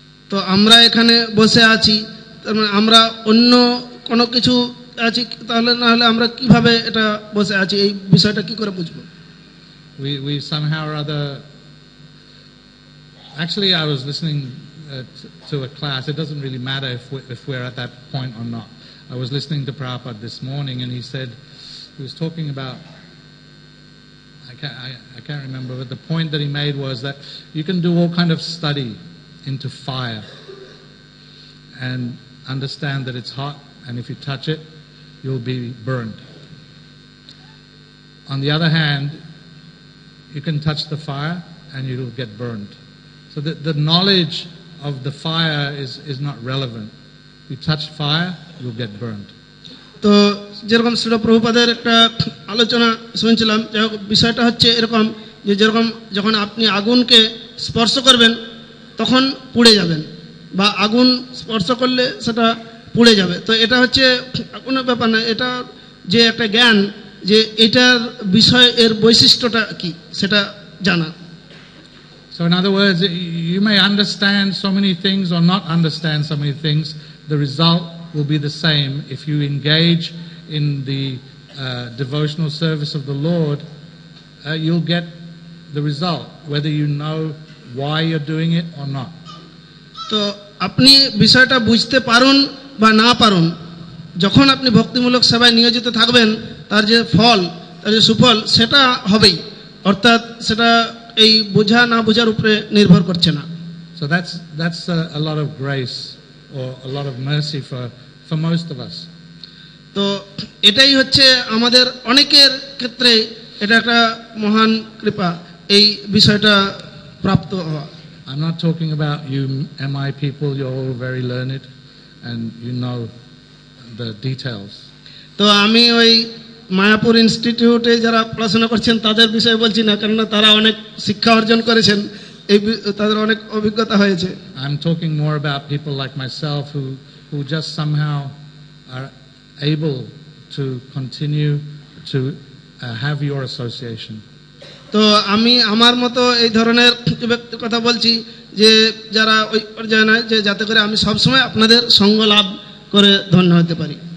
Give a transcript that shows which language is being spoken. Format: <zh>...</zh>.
<bn>তো আমরা এখানে বসে আছি, আমরা অন্য কোনো কিছু আছি, তাহলে না হলে আমরা কিভাবে এটা বসে আছি, এই বিষয়টা কি করে বুঝবো?</bn> <en>We somehow or other, actually I was listening to a class. It doesn't really matter if we're at that point or not. I was listening to Prabhupada this morning, and he was talking about, I can't remember, but the point that he made was that you can do all kind of study into fire and understand that it's hot, and if you touch it, you'll be burned. On the other hand, you can touch the fire and you'll get burned. So the knowledge of the fire is not relevant. You touch fire, you'll get burned.</en> <bn>তো যেরকম শ্রীল প্রভুপাদের একটা আলোচনা শুনছিলাম, যাই হোক বিষয়টা হচ্ছে এরকম যে যেরকম যখন আপনি আগুনকে স্পর্শ করবেন তখন পুড়ে যাবেন, বা আগুন স্পর্শ করলে সেটা পুড়ে যাবে। তো এটা হচ্ছে কোনো ব্যাপার না, এটা যে একটা জ্ঞান যে এটার বিষয় এর বৈশিষ্ট্যটা কি সেটা জানা।</bn> <en>So in other words, you may understand so many things or not understand so many things. The result will be the same if you engage in the devotional service of the Lord. You'll get the result, whether you know why you're doing it or not.</en> <bn>তো আপনি বিষয়টা বুঝতে পারুন বা না পারুন, যখন আপনি ভক্তিমূলক সেবায় নিয়োজিত থাকবেন তার যে ফল, তার যে সুফল সেটা হবেই, অর্থাৎ সেটা এই বোঝা না বোঝার উপরে নির্ভর করছে না।</bn> <en>So that's a lot of grace or a lot of mercy for most of us.</en> <bn>তো এটাই হচ্ছে আমাদের অনেকের ক্ষেত্রে এটা একটা মহান কৃপা, এই বিষয়টা প্রাপ্ত হওয়া।</bn> <en>I'm not talking about you MI people, you're all very learned and you know the details.</en> <bn>তো আমি ওই মায়াপুর ইনস্টিটিউটে যারা পড়াশোনা করছেন তাদের বিষয়ে বলছি না, কেননা তারা অনেক শিক্ষা অর্জন করেছেন, এই তাদের অনেক অভিজ্ঞতা হয়েছে।</bn> <en>I'm talking more about people like myself who just somehow are able to continue to have your association.</en> <bn>তো আমি আমার মতো এই ধরনের ব্যক্তির কথা বলছি যে যারা ওই পর্যায়ে নয়, যে যাতে করে আমি সবসময় আপনাদের সঙ্গ লাভ করে ধন্য হতে পারি।</bn>